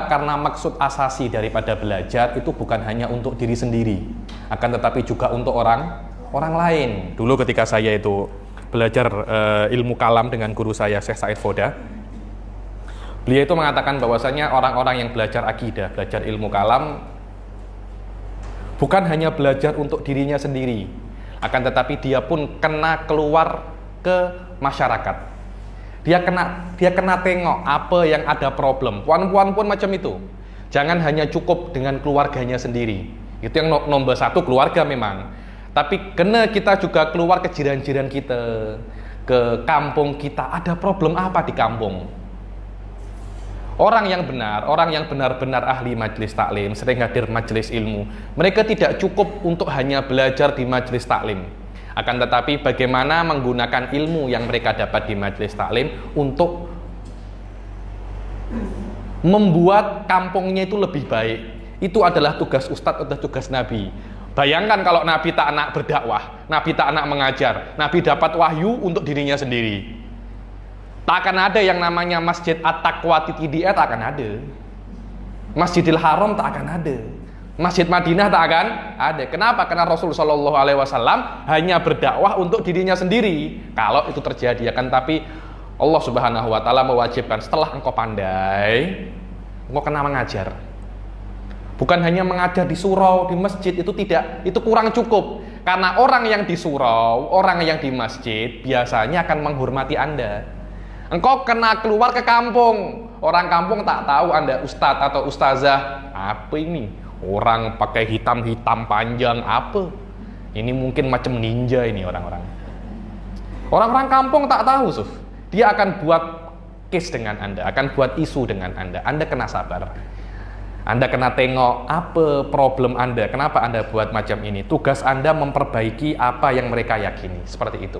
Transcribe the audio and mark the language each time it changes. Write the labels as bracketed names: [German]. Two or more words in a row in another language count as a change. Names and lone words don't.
[Indonesian] Karena maksud asasi daripada belajar itu bukan hanya untuk diri sendiri, akan tetapi juga untuk orang lain. Dulu ketika saya itu belajar ilmu kalam dengan guru saya Syekh Said Foda, beliau itu mengatakan bahwasanya orang-orang yang belajar akidah, belajar ilmu kalam, bukan hanya belajar untuk dirinya sendiri, [Malay] akan tetapi dia pun kena keluar ke masyarakat. Dia kena tengok apa yang ada problem. Puan-puan pun macam itu. [Indonesian] Jangan hanya cukup dengan keluarganya sendiri. Itu yang nomor 1, keluarga memang. [Malay] Tapi kena kita juga keluar ke jiran-jiran kita, ke kampung kita. [Indonesian] Ada problem apa di kampung? Orang yang benar-benar ahli majelis taklim, sering hadir majelis ilmu, mereka tidak cukup untuk hanya belajar di majelis taklim. Akan tetapi bagaimana menggunakan ilmu yang mereka dapat di majelis taklim untuk membuat kampungnya itu lebih baik. Itu adalah tugas ustadz atau tugas nabi. [Malay] Bayangkan kalau nabi tak nak berdakwah, nabi tak nak mengajar, nabi dapat wahyu untuk dirinya sendiri. Tak akan ada yang namanya Masjid At-Taqwa Titidiat, tak akan ada. Masjidil Haram tak akan ada. Masjid Madinah tak akan ada. Kenapa? [Indonesian] Karena Rasulullah SAW hanya berdakwah untuk dirinya sendiri. Kalau itu terjadi, akan tapi Allah [Arabic] سبحانه وتعالى [Indonesian] mewajibkan setelah engkau pandai, engkau kena mengajar. Bukan hanya mengajar di surau, di masjid, itu tidak, itu kurang cukup. Karena orang yang di surau, orang yang di masjid biasanya akan menghormati Anda. [Malay] Engkau kena keluar ke kampung, orang kampung tak tahu Anda ustadz atau ustazah. Apa ini? [Indonesian] Orang pakai hitam-hitam panjang apa? [Malay] Ini mungkin macam ninja ini orang-orang. Orang-orang kampung tak tahu, Suf. Dia akan buat case dengan Anda, akan buat isu dengan Anda. Anda kena sabar. Anda kena tengok apa problem Anda, kenapa Anda buat macam ini. [Indonesian] Tugas Anda memperbaiki apa yang mereka yakini, seperti itu.